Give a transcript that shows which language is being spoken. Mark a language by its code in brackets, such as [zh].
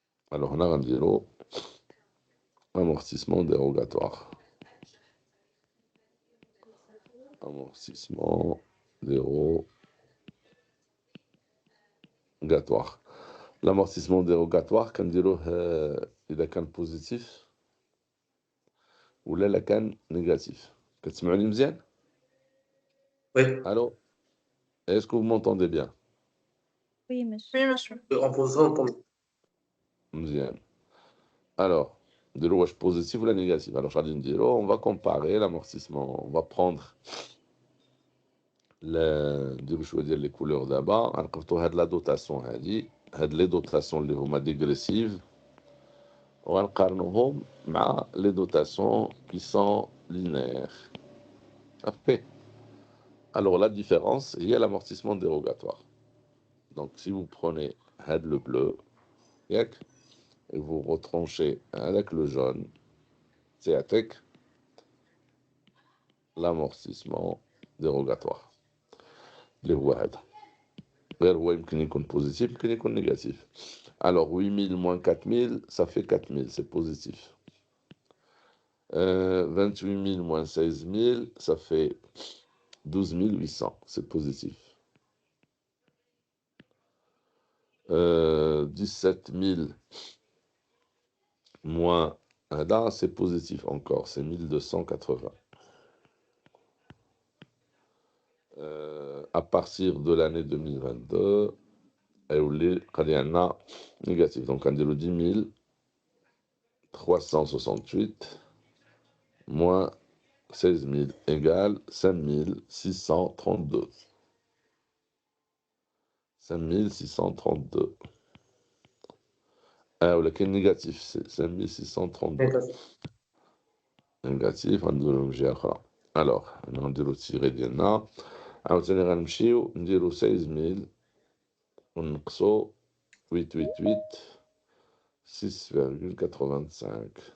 [fr] Alors on a [ar] غنديرو [fr] amortissement dérogatoire. Amortissement dérogatoire. L'amortissement dérogatoire [ar] كنديروه إذا كان بوزيتيف ولا كان نيجاتيف. كتسمعوني مزيان؟ [fr] Oui. Allô? Est-ce que vous m'entendez bien? Oui, monsieur. Oui, monsieur. On peut vous entendre. [ar] مزيان. [fr] Alors, [ar] نديرو واش [fr] positif ولا négatif. Alors, [ar] غادي نديرو, [fr] on va comparer l'amortissement. On va prendre [ar] نديرو شويه ديال لي كولور دابا. غنقبطو هاد لا دوتاسيون هادي, هاد لي دوتاسيون اللي هما ديغريسيف, وغنقارنوهم مع [fr] les dotations qui sont linéaires. Parfait. Alors, la différence, il y a l'amortissement dérogatoire. Donc, si vous prenez had le bleu, et vous retranchez avec le jaune, c'est avec l'amortissement dérogatoire. [ar] اللي هو هذا. غير هو يمكن يكون positif, يمكن يكون négatif. [fr] Alors, 8000 moins 4000, ça fait 4000, c'est positif. 28 000 moins 16 000, ça fait 12 800, c'est positif. 17 000 moins, là c'est positif encore, c'est 1280. À partir de l'année 2022, il y en a négatif. Donc on dit le 10 368 moins 16 000 égale 5 632. 5 632. ولكن négatif, c'est 5 632. [ar] négatif, غنديرو جهة أخرى. Alors, غنديرو التيغي ديالنا. عاوتاني غنمشيو نديرو 16000 ونقصو 888 6,85.